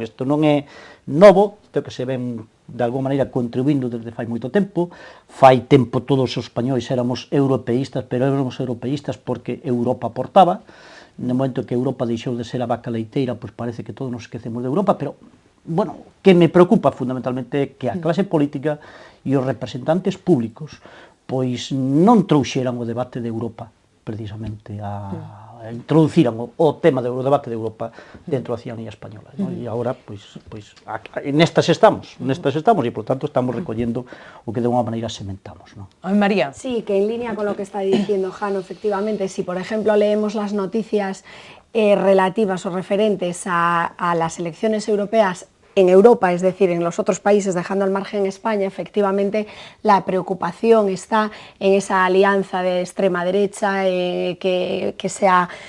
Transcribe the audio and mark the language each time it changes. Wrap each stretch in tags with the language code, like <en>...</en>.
<gl>Isto non é novo, isto que se ven de alguma maneira contribuindo desde fai moito tempo. Fai tempo todos os españois éramos europeístas, pero éramos europeístas porque Europa aportaba. No momento que Europa deixou de ser a vaca leiteira, pois parece que todos nos esquecemos de Europa, pero, bueno, que me preocupa fundamentalmente é que a clase política e os representantes públicos pois non trouxeran o debate de Europa precisamente introduciran o tema do debate de Europa dentro da</gl> <es>ciudadanía española,</es> <gl>¿no? E agora, pois nestas estamos e, por tanto, estamos recollendo o que de unha maneira sementamos, ¿no? María.</gl> <es>sí, que en línea con lo que está diciendo Jano, efectivamente, si por ejemplo leemos las noticias relativas o referentes a las elecciones europeas en Europa, es decir, en los otros países, dejando al margen España, efectivamente la preocupación está en esa alianza de extrema derecha que se ha</es>